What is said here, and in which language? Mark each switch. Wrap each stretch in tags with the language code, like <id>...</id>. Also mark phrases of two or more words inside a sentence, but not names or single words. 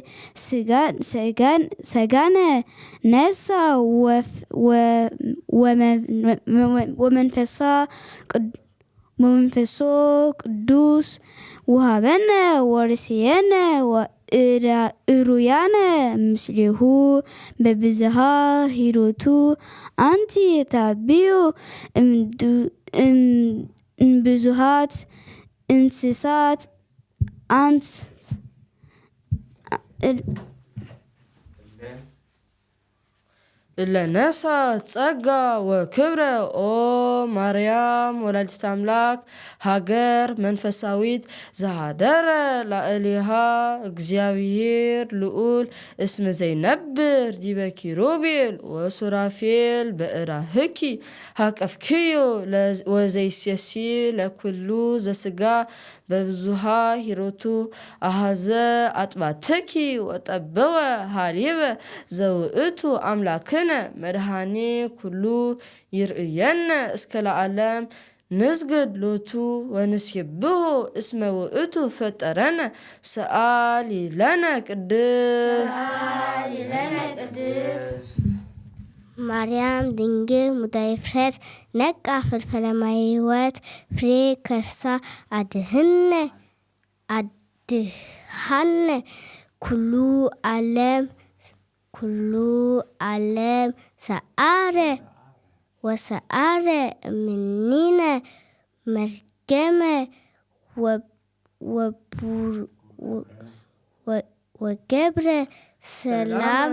<gez>ሰጋነ ነሳ ወመንፈሶ ቅዱስ ውሃበነ ወርስየነ እሩያነ ምስሌሁ በብዝሃ ሂሩቱ አንቲ ታብዩ እምብዙሃት እንስሳት ለነሳ ጸጋ ወክብረ ኦ ማርያም ወላዲተ አምላክ ሀገር መንፈሳዊት ዘሃደረ ላዕሌሃ እግዚአብሔር ልዑል እስመ ዘይነብር ዲበ ኪሩቤል ወሱራፌል በእራህኪ ሃቀፍክዮ ወዘይሴሲ ለኩሉ ዘስጋ በብዙሃ ሂሮቱ አሃዘ አጥባትኪ ወጠበወ ሃሊበ ዘውእቱ አምላክነ መድኃኔ ኩሉ ይርእየነ እስከ ለዓለም ንስግድ ሎቱ ወንሴብሖ እስመ ውእቱ ፈጠረነ ሰአሊ ለነ ቅድስት ማርያም ድንግል ሙዳየ ፍጥረት ነቃ ፍልፈለ ማየ ሕይወት ፍሬ ከርሳ አድሃነ ኩሉ ዓለም ሰአረ እምኔነ መርገመ ወገብረ ሰላም</gez>